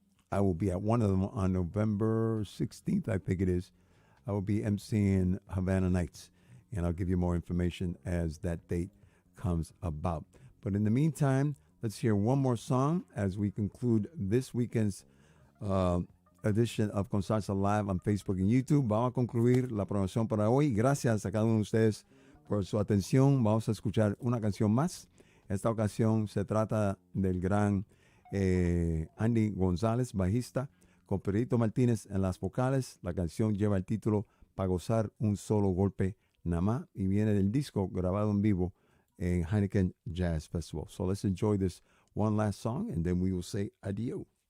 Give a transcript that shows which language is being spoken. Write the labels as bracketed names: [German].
[English] I will be at one of them on November 16th, I think it is. I will be emceeing Havana Nights, and I'll give you more information as that date comes about. But in the meantime, let's hear one more song as we conclude this weekend's edition of Con Salsa Live on Facebook and YouTube. [Spanish] Vamos a concluir la programación para hoy. Gracias a cada uno de ustedes por su atención. Vamos a escuchar una canción más. Esta ocasión se trata del gran Andy González, bajista, con Pedrito Martínez en las vocales. La canción lleva el título Pa' gozar un solo golpe nada más, y viene del disco grabado en vivo en Heineken Jazz Festival. [English] So let's enjoy this one last song, and then we will say adios.